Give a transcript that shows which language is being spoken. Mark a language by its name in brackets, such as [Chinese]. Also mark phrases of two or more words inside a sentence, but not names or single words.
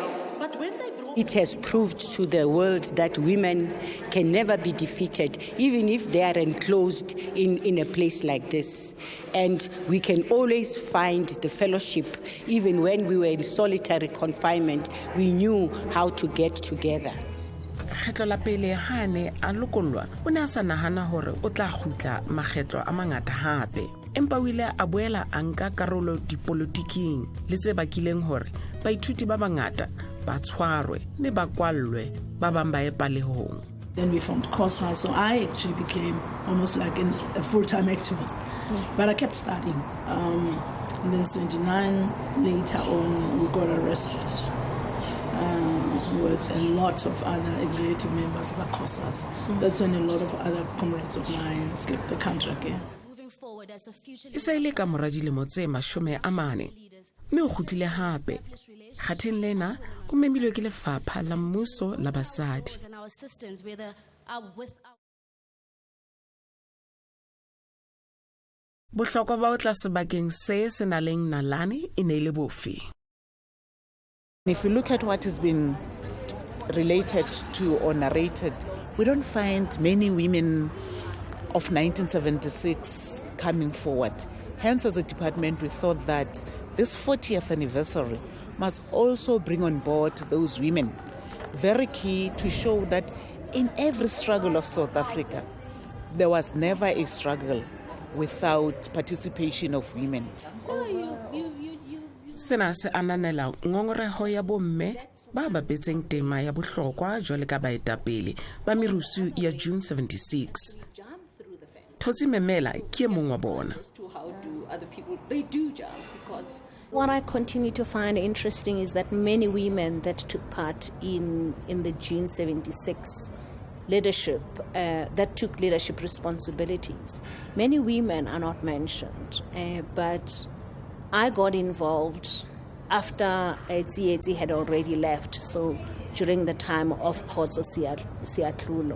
[English] But when it has proved to the world that women can never be defeated, even if they are enclosed in a place like this. And we can always find the fellowship. Even when we were in solitary confinement, we knew how to get together. [Southern Sotho] Kgetlo la pele hane a lokolwa o ne a sa nahana hore o tla khutla makgetlo a mangata hape empa o ile a boela a nka karolo dipolotiking le tse bakileng hore baithuti ba bangata ba tshwarwe mme ba kwallwe ba bang ba epalehong. [English] Then we formed COSA, so I actually became almost like a full-time activist. But I kept studying. And then 79, later on, we got arrested with a lot of other executive members of COSAs. That's when a lot of other comrades of mine escaped the country again. [Southern Sotho] E sa ile ka mora dilemo tse 40 mme o kgutlile hape kgatheng lena o memilwe ke lefapha la mmuso la basadi. Bohlokwa ba o tla sebakeng se se na leng nalane e ne le bofe. [English] If you look at what has been related to or narrated, we don't find many women of 1976 coming forward. Hence, as a department, we thought that this 40th anniversary must also bring on board those women. Very key to show that in every struggle of South Africa, there was never a struggle without participation of women. [Southern Sotho] Sena se ananela ngongoreho ya bomme ba bapetseng tema ya bohlokwa jwale ka baetapele ba merusu ya June 76. Totsi Memela ke mong wa bona. [English] What I continue to find interesting is that many women that took part in the June 76 leadership, that took leadership responsibilities, many women are not mentioned, but I got involved after Tsietsi had already left, so during the time of Khotso Siatlulo.